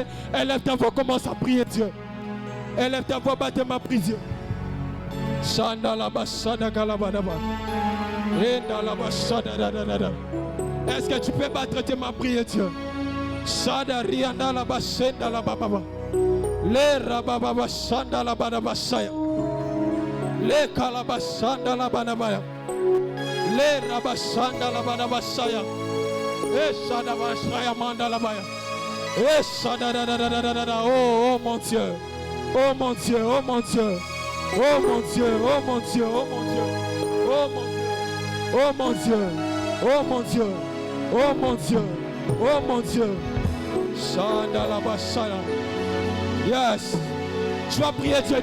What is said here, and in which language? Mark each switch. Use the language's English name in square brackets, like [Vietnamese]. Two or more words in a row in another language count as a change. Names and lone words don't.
[French] Élève ta voix, commence à prier Dieu. Élève ta voix, batte ma prie Dieu. Est-ce que tu peux battre tes mains, prier Dieu? Le rababa sanda la banabasaya. Le kalabasanda la banabaya. Le rabasanda la banabasaya. Sada basaya manda la baya. Sada da da da da da da. Oh mon Dieu. Oh mon Dieu, oh mon Dieu. Oh mon Dieu, oh mon Dieu, oh mon Dieu. Oh mon Dieu. Oh mon Dieu. Oh mon Dieu. Oh mon Dieu. Oh mon Dieu. Sada la basaya. Yes. Tu vas prier Dieu.